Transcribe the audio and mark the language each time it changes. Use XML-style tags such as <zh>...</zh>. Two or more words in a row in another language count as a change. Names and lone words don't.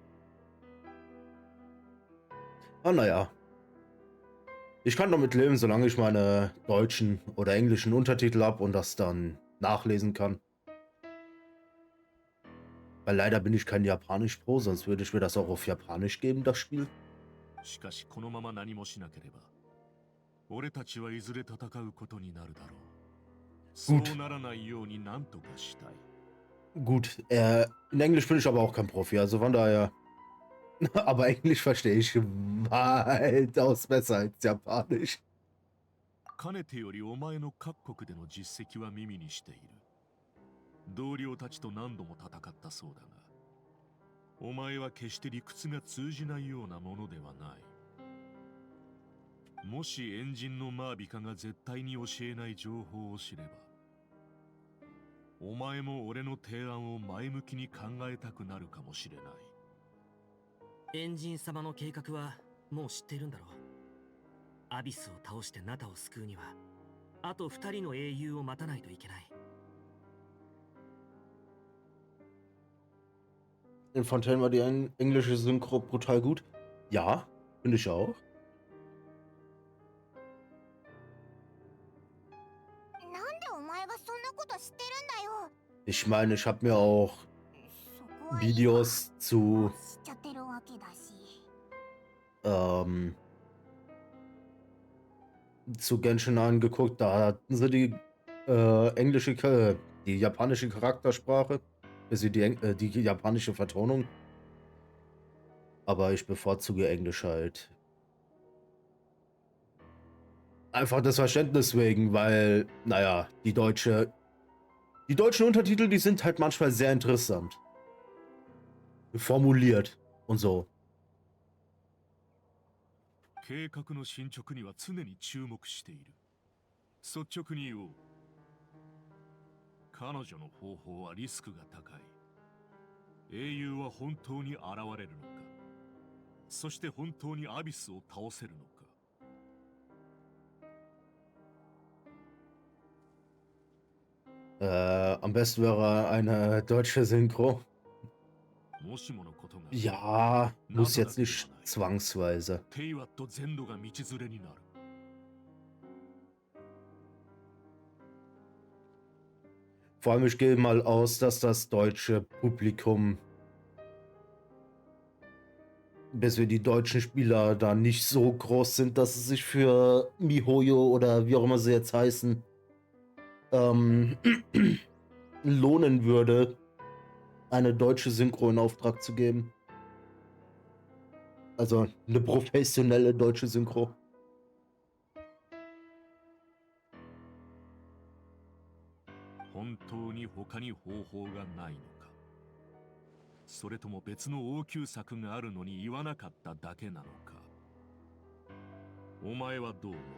<de>Aber naja. Ich kann damit leben, solange ich meine deutschen oder englischen Untertitel habe und das dann nachlesen kann. Weil leider bin ich kein Japanisch-Pro, sonst würde ich mir das auch auf Japanisch geben, das Spiel.</de> <ja>しかしこのまま何もしなければ、俺たちはいずれ戦うことになるだろう。そうならないように何とかしたい。</ja> <de>Gut, in Englisch bin ich aber auch kein Profi, also von daher. Aber Englisch verstehe ich weitaus besser als Japanisch.</de> <ja>かねてよりお前の各国での実績は耳にしている。同僚たちと何度も戦ったそうだが、お前は決して理屈が通じないようなものではない。もしエンジンのマービカが絶対に教えない情報を知れば、お前も俺の提案を前向きに考えたくなるかもしれない。エンジン様の計画はもう知っているんだろう。アビスを倒してナタを救うには、あと2人の英雄を待たないといけない。</ja> <de>In Fontaine war die englische Synchro brutal gut. Ja, finde ich auch.</de> <ja>なんでお前がそんなこと知ってるんだよ。</ja> <de>Ich meine, ich habe mir auch</de> <ja>そこはいいか。</ja> <de>Videos</de> <ja>もう</ja> <de>zu</de> <ja>知っちゃってるわけだし。</ja> <de>ähm, zu Genshin angeguckt. Da hatten sie die die japanische Charaktersprache, also die japanische Vertonung. Aber ich bevorzuge Englisch halt. Einfach das Verständnis wegen, weil, naja, die deutschen Untertitel, die sind halt manchmal sehr interessant formuliert und so.</de> <ja>計画の進捗には常に注目している。率直に言おう。彼女の方法はリスクが高い。英雄は本当に現れるのか。そして本当にアビスを倒せるのか。</ja> <de>Am besten wäre eine deutsche Synchro.</de> <ja>もしものことが</ja> <de>Ja, muss jetzt nicht zwangsweise.</de> <ja>テイワット全土が道連れになる。</ja> <de>Vor allem, ich gehe mal aus, dass das deutsche Publikum, bis wir die deutschen Spieler da nicht so groß sind, dass es sich für MiHoYo oder wie auch immer sie jetzt heißen, lohnen würde, eine deutsche Synchro in Auftrag zu geben. Also eine professionelle deutsche Synchro.</de> <ja>本当に他に方法がないのか。それとも別の応急策があるのに言わなかっただけなのか。お前はどう思う？</ja>